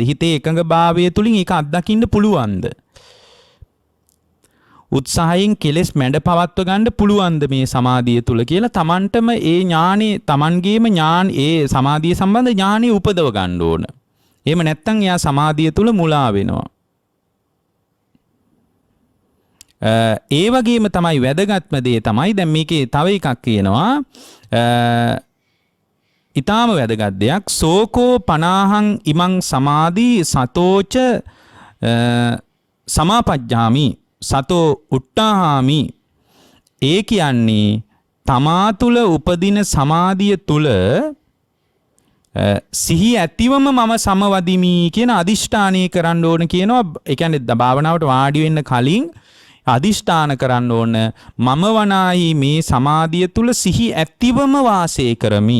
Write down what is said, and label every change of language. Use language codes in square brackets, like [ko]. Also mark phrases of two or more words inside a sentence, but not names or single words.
[si] හිතේ එකඟ භාවය තුලින් ඒක අත්දකින්න පුළුවන්ද? උත්සාහයෙන් කෙලෙස් මැඩ පවත්ව ගන්න පුළුවන්ද මේ සමාධිය තුල කියලා තමන්ටම ඒ ඥානෙ තමන්ගේම ඒ සමාධිය සම්බන්ධ ඥානෙ උපදව ගන්න ඕන. එහෙම නැත්නම් එයා සමාධිය තුල මුලා වෙනවා. ඒ වගේම තමයි වැදගත්ම දේ තමයි දැන් මේකේ තව එකක් කියනවා. ඊටාම වැදගත් දෙයක් [pi] සෝකෝ පනාහං ඉමං සමාධි සතෝච සමාපජ්ජාමි සතෝ උට්ටාහාමි. [si] ඒ කියන්නේ තමා තුල උපදින සමාධිය තුල සිහි ඇතිවම මම සමවදිමි කියන අදිෂ්ඨානය කරන්න ඕන කියනවා. ඒ කියන්නේ භාවනාවට වාඩි වෙන්න කලින් අදිෂ්ඨාන කරන්න ඕන මම වනායි මේ සමාධිය තුල සිහි ඇතිවම වාසය කරමි.